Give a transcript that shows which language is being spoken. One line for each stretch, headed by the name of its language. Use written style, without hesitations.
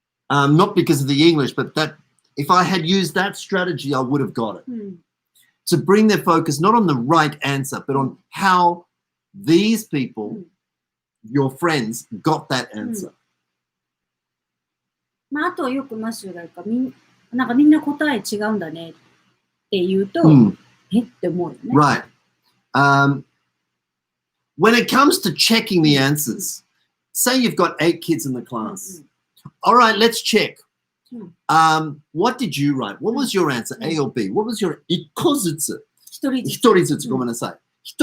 English: Not because of the English, but that if I had used that strategy, I would have got it. To bring their focus not on the right answer, but on how these people, your friends, got that answer.
Japanese: まあ、あとはよくマッシュが言うか、なんかみんな答え違うんだねって言うと、えって思うよね。
English: Right. When it comes to checking the answers, say you've got 8 kids in the class. All right, let's check. What did you write? What was your answer, A or B? What was your
Japanese: 1個ずつ1人ずつごめんなさい。